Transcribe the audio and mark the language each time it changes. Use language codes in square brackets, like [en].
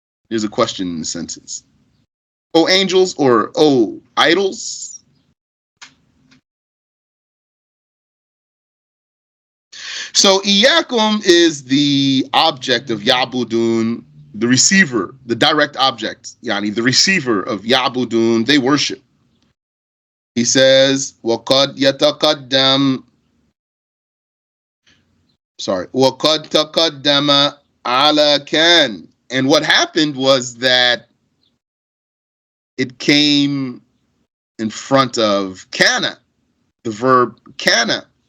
[en] There's a question in the sentence. O angels or O idols? So Iyakum is the object of Ya'budun, the receiver, the direct object, yani the receiver of Ya'budun, they worship. He says, [ar] وَقَدْ يَتَقَدَّمْ وَقَدْ تَقَدَّمَ عَلَى كَانَ. [en] And what happened was that it came in front of Kaana, the verb Kaana.